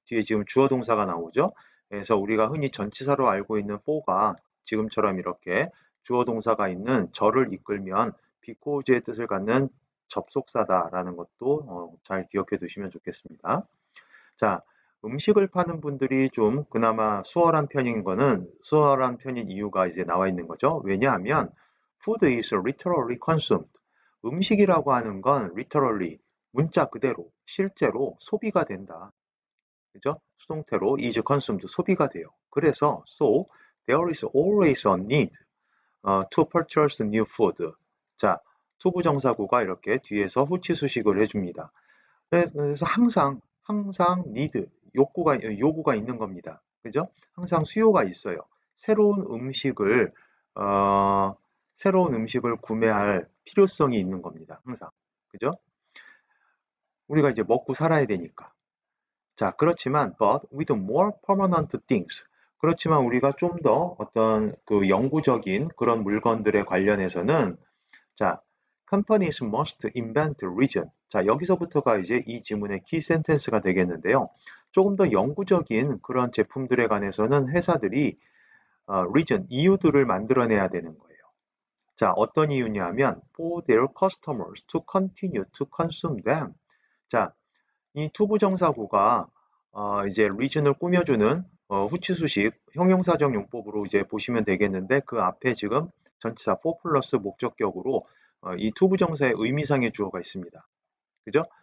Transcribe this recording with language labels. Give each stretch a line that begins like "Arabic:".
Korean: 뒤에 지금 주어 동사가 나오죠? 그래서 우리가 흔히 전치사로 알고 있는 for가 지금처럼 이렇게 주어 동사가 있는 절을 이끌면 because의 뜻을 갖는 접속사다라는 것도 잘 기억해 두시면 좋겠습니다. 자, 음식을 파는 분들이 좀 그나마 수월한 편인 이유가 이제 나와 있는 거죠. 왜냐하면
English: food is literally consumed.
Korean: 음식이라고 하는 건 literally 문자 그대로 실제로 소비가 된다. 그죠? 수동태로
English: is consumed
Korean: 소비가 돼요. 그래서
English: so there is always a need to purchase new food.
Korean: 자, 투부정사구가 이렇게 뒤에서 후치수식을 해줍니다. 그래서 항상 need, 요구가 있는 겁니다. 그죠? 항상 수요가 있어요. 새로운 음식을, 어, 새로운 음식을 구매할 필요성이 있는 겁니다. 항상. 그죠? 우리가 이제 먹고 살아야 되니까. 자, 그렇지만,
English: but with more permanent things.
Korean: 그렇지만 우리가 좀 더 어떤 그 영구적인 그런 물건들에 관련해서는 자,
English: companies must invent reason.
Korean: 자, 여기서부터가 이제 이 지문의 키 센텐스가 되겠는데요. 조금 더 영구적인 그런 제품들에 관해서는 회사들이 reason, 이유들을 만들어내야 되는 거예요. 자, 어떤 이유냐면
English: for their customers to continue to consume them.
Korean: 자, 이 투부정사구가 이제 reason을 꾸며주는 후치수식 형용사적 용법으로 이제 보시면 되겠는데 그 앞에 지금 전치사 for 플러스 목적격으로 이 투부정사의 의미상의 주어가 있습니다. 그죠?